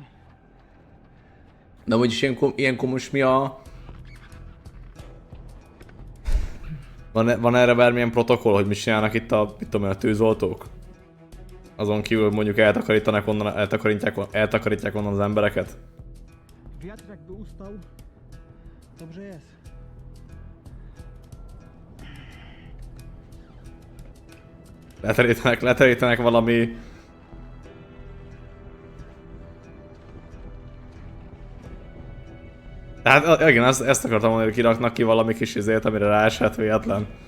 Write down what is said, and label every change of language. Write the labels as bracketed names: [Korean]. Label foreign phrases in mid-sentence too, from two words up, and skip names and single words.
[Hungarian] De úgyis ilyenkor most mi a... Van erre bármilyen protokoll, hogy mit csinálnak itt a, mit tudom én, a tűzoltók? Azon kívül mondjuk eltakarítják onnan az embereket? [Polish] Wiatr jakby ustał, dobrze jest. [Hungarian] Leterítenek valami... Hát igen, ezt akartam mondani, hogy kiraknak ki valami kis izét, amire ráesett véletlen.